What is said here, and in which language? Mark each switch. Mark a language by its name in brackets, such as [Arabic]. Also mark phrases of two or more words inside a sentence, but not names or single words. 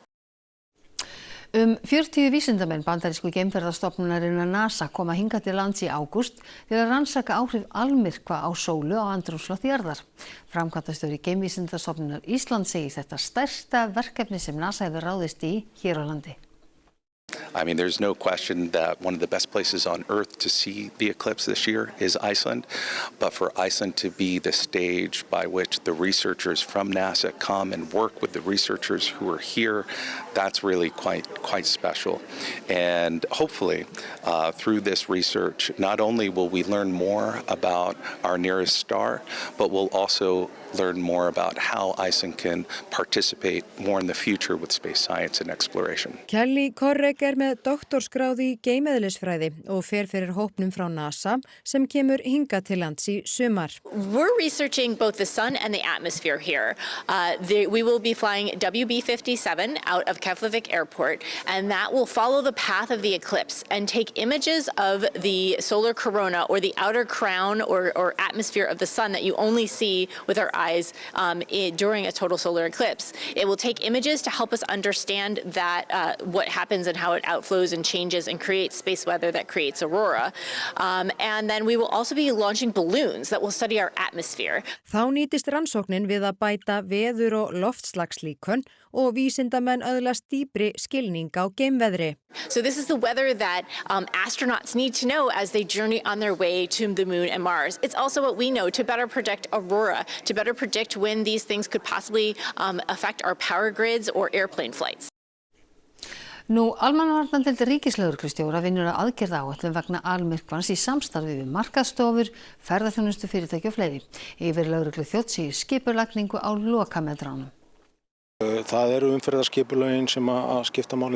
[Icelandic] 40 vísindamenn bandarísku geimferðastofnunarinnar NASA koma hingað til lands í ágúst til að rannsaka áhrif almyrkva á sólu á andrúmsloft jarðar. Framkvæmdastjóri Geimvísindastofnunar Íslands segir þetta stærsta verkefni sem NASA hefur ráðist í hér á landi. [English] I mean, there's no question that one of the best places on Earth to see the eclipse this year is Iceland. But for Iceland to be the stage by which the researchers from NASA come and work with the researchers who are here, that's really quite special. And hopefully, through this research, not only will we learn more about our nearest star, but we'll also learn more about how Iceland can participate more in the future with space science and exploration. [Icelandic] Kelly Korrek með doktorsgráð í geimeðlisfræði og fer fyrir hópnum frá NASA sem kemur hingað til lands í sumar. [English] We're researching both the sun and the atmosphere here. We will be flying WB-57 out of Keflavik Airport, and that will follow the path of the eclipse and take images of the solar corona or the outer crown or atmosphere of the sun that you only see with our eyes during a total solar eclipse. It will take images to help us understand that what happens and how it outflows and changes and creates space weather that creates aurora. And then we will also be launching balloons that will study our atmosphere. [Icelandic] Þá nýtist rannsóknin við að bæta veður- og loftslagslíkön og vísindamenn öðlast dýpri skilning á geimveðri. [English] So this is the weather that astronauts need to know as they journey on their way to the moon and Mars. It's also what we know to better predict aurora, to better predict when these things could possibly affect our power grids or airplane flights. [Icelandic] Almannavarnadeild ríkislögreglustjóra vinnur að aðgerðaáætlun vegna almyrkvans í samstarfi við markaðsstofur, ferðaþjónustufyrirtæki og fleiri. Yfirlögregluþjónn segir skipulagningu á lokametránum. Það eru umferðarskipulögin sem að skipta máli.